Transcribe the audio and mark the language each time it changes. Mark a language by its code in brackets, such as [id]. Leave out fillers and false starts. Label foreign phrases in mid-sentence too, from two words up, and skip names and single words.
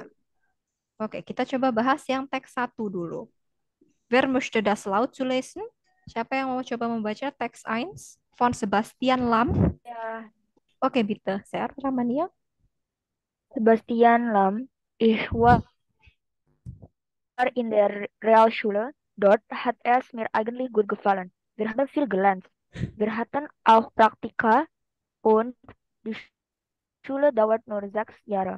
[id] Oke, kita coba bahas yang teks satu dulu. [de] Wer möchte das laut zu lesen? [id] Siapa yang mau coba membaca teks 1 von Sebastian Lam? [de] Ja, Oke, bitte, sehr, Ramania. Sebastian Lam, ich war in der Realschule. Dort hat es mir eigentlich gut gefallen. Wir haben viel gelernt. Wir hatten auch Praktika und die Schule dauert nur 6 Jahre.